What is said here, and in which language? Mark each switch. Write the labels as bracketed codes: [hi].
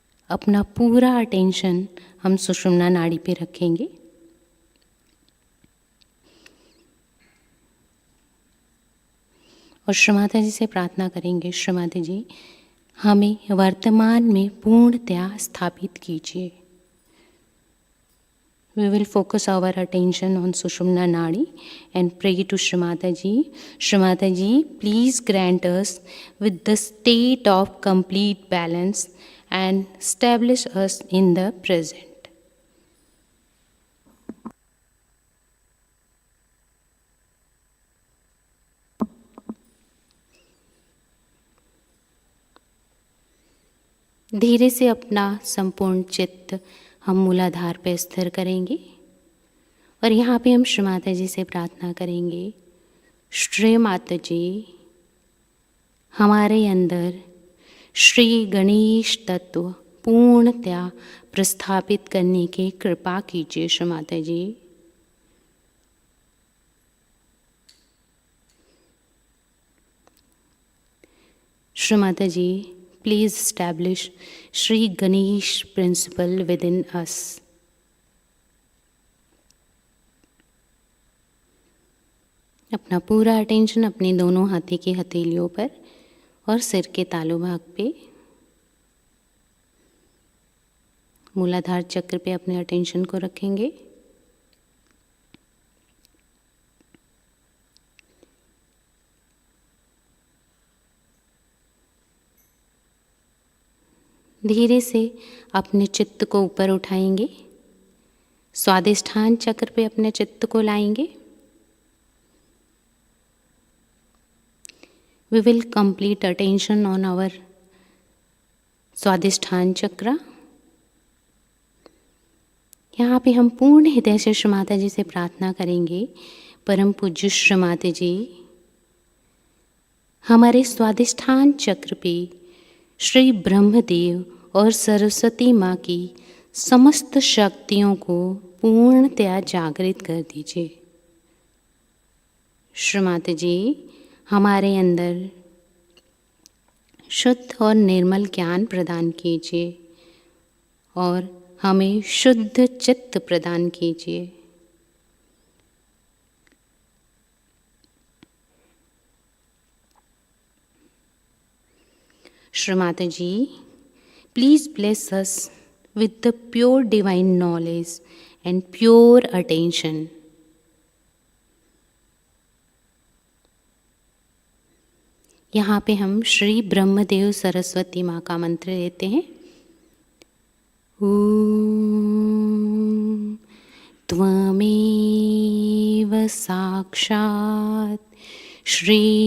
[hi] अपना पूरा अटेंशन हम सुषुम्ना नाड़ी पे रखेंगे और श्री माता जी से प्रार्थना करेंगे, श्री माता जी, हमें वर्तमान में पूर्णतया स्थापित कीजिए। [en] We will focus our attention on Sushumna Nadi and pray to Shri Mata Ji. Shri Mata Ji, please grant us with the state of complete balance and establish us in the present. [hi] धीरे से अपना संपूर्ण चित्त हम मूलाधार पे स्थिर करेंगे और यहाँ पे हम श्री माता जी से प्रार्थना करेंगे, श्री माता जी, हमारे अंदर श्री गणेश तत्व पूर्णतया प्रस्थापित करने की कृपा कीजिए। [en] Shri Mata ji, Shri Mata ji, please establish Shri Ganesh principle within us. [hi] अपना पूरा अटेंशन अपने दोनों हाथी की हथेलियों पर और सिर के तालु भाग पे, मूलाधार चक्र पे अपने अटेंशन को रखेंगे। धीरे से अपने चित्त को ऊपर उठाएंगे, स्वादिष्ठान चक्र पे अपने चित्त को लाएंगे। [en] We will complete attention on our Swadishthan chakra. [hi] यहाँ पे हम पूर्ण हृदय से श्री माता जी से प्रार्थना करेंगे, परम पूज्य श्री माता जी, हमारे स्वादिष्ठान चक्र पे श्री ब्रह्मदेव और सरस्वती माँ की समस्त शक्तियों को पूर्णतया जागृत कर दीजिए। श्री माता जी, हमारे अंदर शुद्ध और निर्मल ज्ञान प्रदान कीजिए और हमें शुद्ध चित्त प्रदान कीजिए। [en] Shri Mata ji, please bless us with the pure divine knowledge and pure attention. [hi] यहाँ पे हम श्री ब्रह्मदेव सरस्वती माँ का मंत्र लेते हैं। [sa] ॐ त्वमेव साक्षात् श्री